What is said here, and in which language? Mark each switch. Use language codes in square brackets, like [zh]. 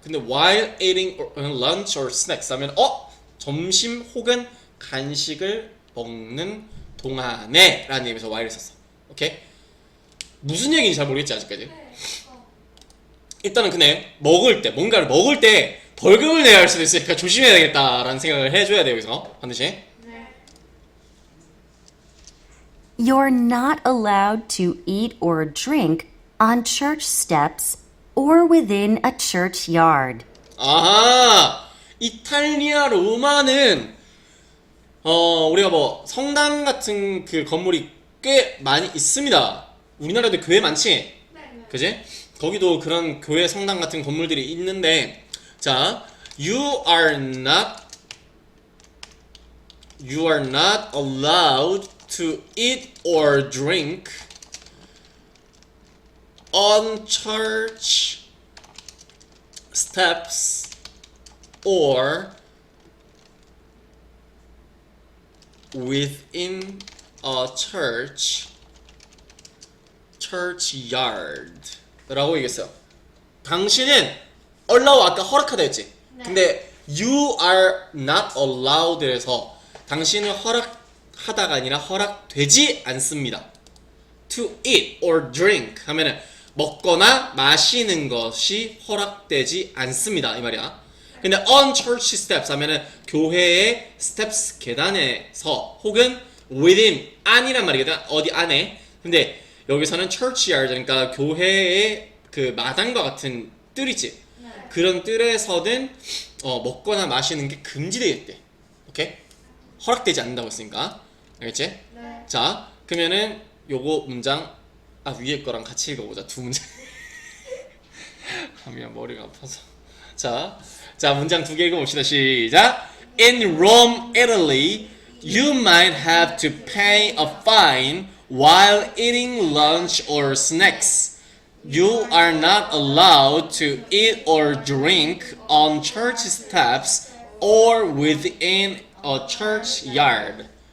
[ko] 근데 [en] while eating lunch or snacks [ko] 하면 점심 혹은 간식을 먹는 동안에 라는 의미에서 while을 썼어. 오케이? 무슨 얘기인지 잘 모르겠지 아직까지. 네. 일단은 근데 먹을 때 뭔가를 먹을 때 벌금을 내야 할 수도 있으니까 조심해야 되겠다라는 생각을 해줘야 돼요. 여기서 반드시. 네. [en] You're not allowed to eat or drink on church steps or within a church yard. [ko] 아하, 이탈리아 로마는 우리가 뭐 성당 같은 그 건물이 꽤 많이 있습니다. 우리나라도 교회 많지? 네. 그지? 거기도 그런 교회 성당 같은 건물들이 있는데, 자, [en] you are not allowed to eat or drink on church steps or within a church yard [ko] 라고 얘기했어요. 당신은 allow 아까 허락하다 했지. 네. 근데 [en] you are not allowed [ko] 에서 당신은 허락하다가 아니라 허락되지 않습니다. [en] to eat or drink [ko] 하면은 먹거나 마시는 것이 허락되지 않습니다 이 말이야. 근데 [en] on church steps [ko] 하면은 교회의 steps 계단에서 혹은 within 안이란 말이거든. 어디 안에. 근데 여기서는 church yard 그러니까 교회의 그 마당과 같은 뜰이지. 네. 그런 뜰에서는 먹거나 마시는 게 금지되겠대. 오케이? 허락되지 않는다고 했으니까. 알겠지? 네. 자, 그러면은 요거 문장 위에 거랑 같이 읽어보자. 두 문장. 미안 머리가 아파서. 자 문장 두 개 읽어봅시다. 시작. [en] In Rome, Italy, you might have to pay a fine while eating lunch or snacks. You are not allowed to eat or drink on church steps or within a church yard.